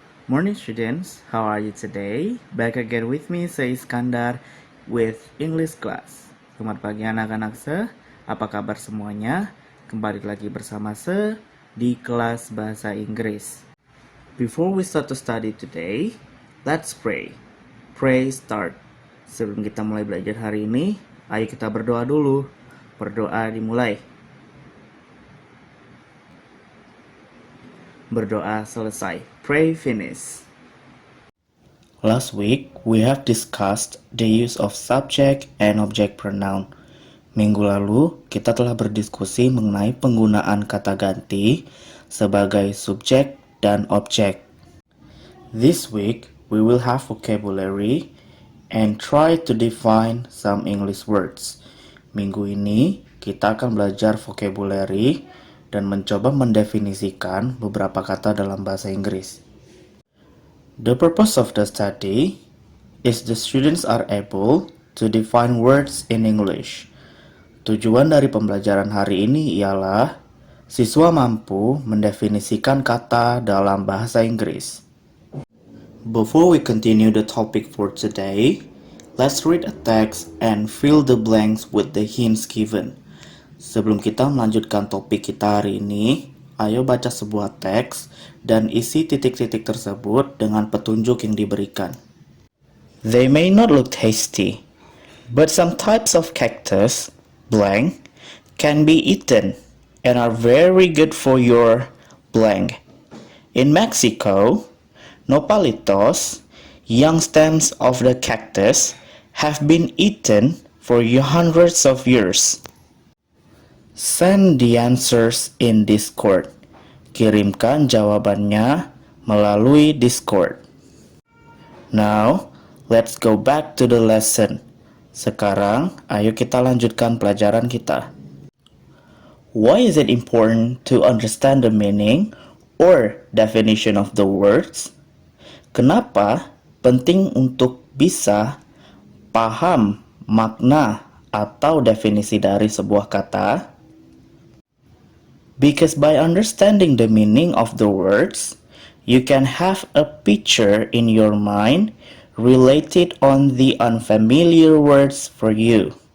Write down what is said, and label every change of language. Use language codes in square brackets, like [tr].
[en] Morning students, how are you today? Back again with me, [id] saya Iskandar [en] with English class. [id] Selamat pagi anak-anak apa kabar semuanya? Kembali lagi bersama di kelas bahasa Inggris. [en] Before we start to study today, let's pray. Pray start. [id] Sebelum kita mulai belajar hari ini, ayo kita berdoa dulu. Berdoa dimulai. Berdoa selesai. [en] Pray finish. Last week, we have discussed the use of subject and object pronoun. [id] Minggu lalu, kita telah berdiskusi mengenai penggunaan kata ganti sebagai subjek dan objek. [en] This week, we will have vocabulary and try to define some English words. [id] Minggu ini, kita akan belajar vocabulary dan mencoba mendefinisikan beberapa kata dalam bahasa Inggris. [en] The purpose of the study is the students are able to define words in English. [id] Tujuan dari pembelajaran hari ini ialah siswa mampu mendefinisikan kata dalam bahasa Inggris. [en] Before we continue the topic for today, let's read a text and fill the blanks with the hints given. [id] Sebelum kita melanjutkan topik kita hari ini, ayo baca sebuah teks dan isi titik-titik tersebut dengan petunjuk yang diberikan. [en] They may not look tasty, but some types of cactus, blank, can be eaten and are very good for your blank. In Mexico, nopalitos, young stems of the cactus, have been eaten for hundreds of years. Send the answers in Discord. [id] Kirimkan jawabannya melalui Discord. [en] Now, let's go back to the lesson. [id] Sekarang, ayo kita lanjutkan pelajaran kita. [en] Why is it important to understand the meaning or definition of the words? [id] Kenapa penting untuk bisa paham makna atau definisi dari sebuah kata? [en] Because by understanding the meaning of the words, you can have a picture in your mind related on the unfamiliar words for you.